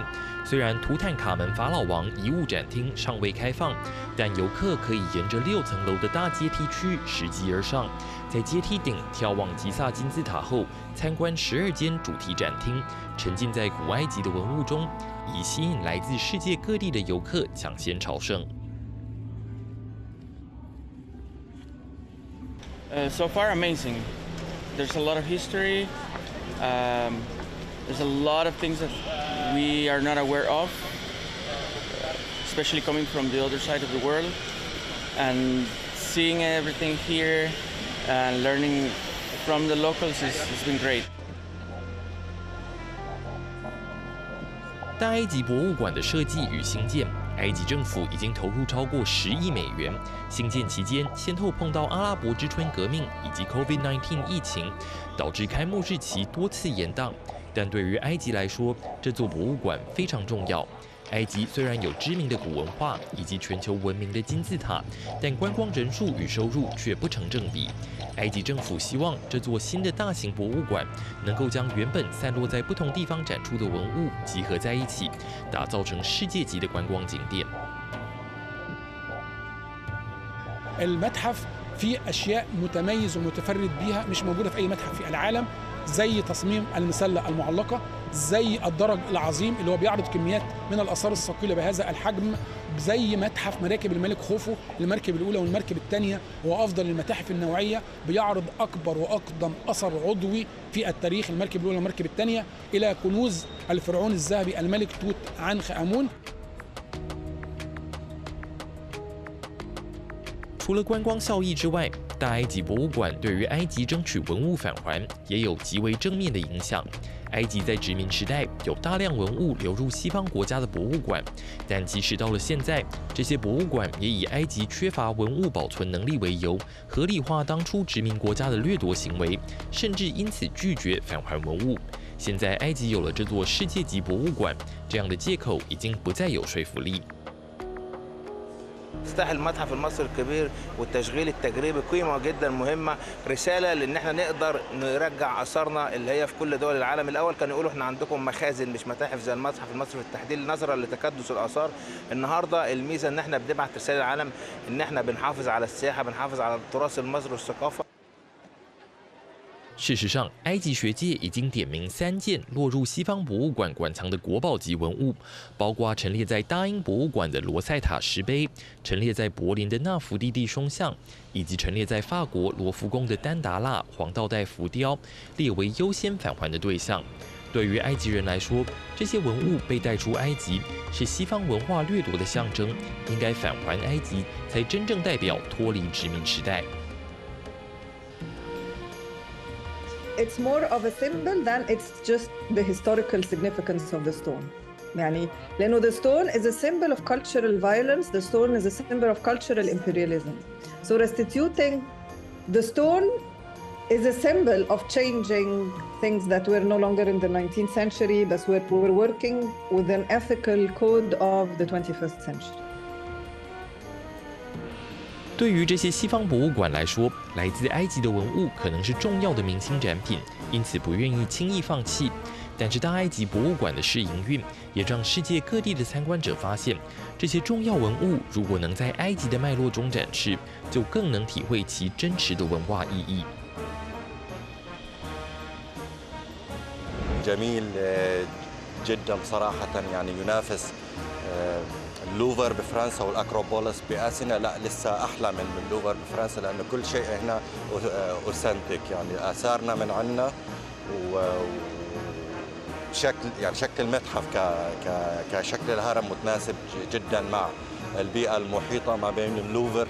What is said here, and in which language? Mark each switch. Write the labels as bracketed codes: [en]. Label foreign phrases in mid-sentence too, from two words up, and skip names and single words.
[zh] 虽然图坦卡门法老王遗物展厅尚未开放，但游客可以沿着6层楼的大阶梯区拾级而上，在阶梯顶眺望吉萨金字塔后，参观12间主题展厅，沉浸在古埃及的文物中，以吸引来自世界各地的游客抢先朝圣。 [en] So far, amazing. There's a lot of history. There's a lot of things that we are not aware of, especially coming from the other side of the world. And seeing everything here and learning from the locals has been great. [zh] 大埃及博物馆的设计与兴建，埃及政府已经投入超过10亿美元。兴建期间，先后碰到阿拉伯之春革命以及 COVID-19 疫情，导致开幕日期多次延宕。但对于埃及来说，这座博物馆非常重要。埃及虽然有知名的古文化以及全球闻名的金字塔，但观光人数与收入却不成正比。埃及政府希望这座新的大型博物馆能够将原本散落在不同地方展出的文物集合在一起，打造成世界级的观光景点。 [ar] المتحف فيه أشياء متميز ومتفرد بيها مش موجودة في أي متحف في العالم، زي تصميم المسلة المعلقة، زي الدرج العظيم اللي هو بيعرض كميات من الآثار الثقيلة بهذا الحجم، زي متحف مراكب الملك خوفو، المركب الأولى والمركب الثانية، هو أفضل المتاحف النوعية، بيعرض أكبر وأقدم أثر عضوي في التاريخ، المركب الأولى والمركب الثانية، إلى كنوز الفرعون الذهبي الملك توت عنخ آمون。 [zh] 除了观光效益之外，大埃及博物馆对于埃及争取文物返还也有极为正面的影响。埃及在殖民时代有大量文物流入西方国家的博物馆，但即使到了现在，这些博物馆也以埃及缺乏文物保存能力为由，合理化当初殖民国家的掠夺行为，甚至因此拒绝返还文物。现在埃及有了这座世界级博物馆，这样的借口已经不再有说服力。 [ar] افتتاح المتحف المصري الكبير والتشغيل التجريبي قيمه جدا مهمه، رساله لان احنا نقدر نرجع اثارنا اللي هي في كل دول العالم. الاول كانوا يقولوا احنا عندكم مخازن مش متاحف زي المتحف المصري بالتحديد نظرا لتكدس الاثار. النهارده الميزه ان احنا بنبعت رساله للعالم ان احنا بنحافظ على السياحه، بنحافظ على التراث المصري والثقافه。 [zh] 事实上，埃及学界已经点名3件落入西方博物馆馆藏的国宝级文物，包括陈列在大英博物馆的罗塞塔石碑、陈列在柏林的纳福蒂蒂双像，以及陈列在法国罗浮宫的丹达腊黄道带浮雕，列为优先返还的对象。对于埃及人来说，这些文物被带出埃及，是西方文化掠夺的象征，应该返还埃及，才真正代表脱离殖民时代。 [en] It's more of a symbol than it's just the historical significance of the stone. [ar] يعني لأنه [en] the stone is a symbol of cultural violence, the stone is a symbol of cultural imperialism. So restituting the stone is a symbol of changing things that were no longer in the 19th century, but we're working with an ethical code of the 21st century. [zh] 对于这些西方博物馆来说，来自埃及的文物可能是重要的明星展品， 因此不愿意轻易放弃。但是大埃及博物馆的试营运，也让世界各地的参观者发现，这些重要文物如果能在埃及的脉络中展示，就更能体会其真实的文化意义。 [ar] جميل جدا بصراحة، يعني ينافس اللوفر بفرنسا والأكروبوليس بآثينا، لا لسه أحلى من اللوفر بفرنسا، لأن كل شيء هنا أوثنتيك، يعني آثارنا من عنا وشكل يعني شكل المتحف كشكل الهرم متناسب جدا مع البيئة المحيطة ما بين اللوفر.